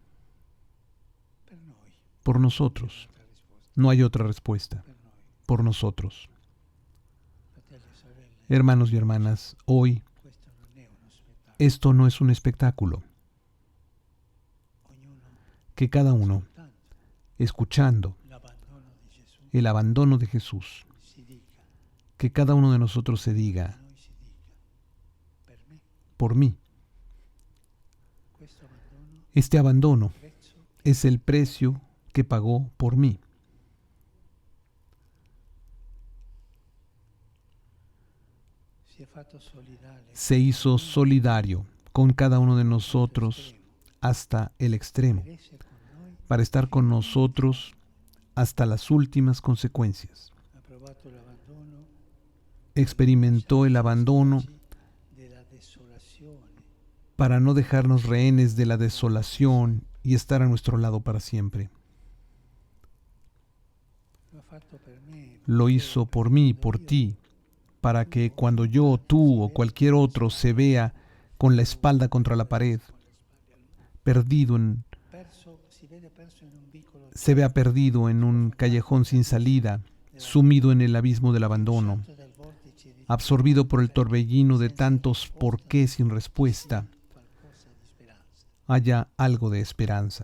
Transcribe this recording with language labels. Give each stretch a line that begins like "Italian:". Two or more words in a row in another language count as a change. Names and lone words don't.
Spanish: Por nosotros. No hay otra respuesta. Por nosotros. Hermanos y hermanas, hoy esto no es un espectáculo. que cada uno,
Italian: ascoltando
Spanish: escuchando
Italian: l'abbandono di Gesù,
Spanish: el abandono de Jesús,
Italian: si dica,
Spanish: que cada uno de nosotros se a diga,
Italian: noi si dica, per me
Spanish: por mí.
Italian: questo abbandono
Spanish: Este
Italian: è
Spanish: abandono
Italian: il prezzo che
Spanish: es el precio que pagó por mí.
Italian: si è fatto solidale
Spanish: Se hizo solidario con cada uno de nosotros hasta el extremo,
Italian: per essere con noi,
Spanish: para estar con nosotros hasta las últimas consecuencias.
Italian: ha provato l'abbandono,
Spanish: Experimentó el abandono
Italian: della desolazione,
Spanish: para no dejarnos rehenes de la desolación y estar a nuestro lado para siempre.
Italian: lo ha fatto per me,
Spanish: Lo hizo por mí y por ti, para que cuando yo, tú o cualquier otro se vea con la espalda contra la pared, perdido se vea perdido en un callejón sin salida, sumido en el abismo del abandono, absorbido por el torbellino de tantos por qué sin respuesta, haya algo de esperanza.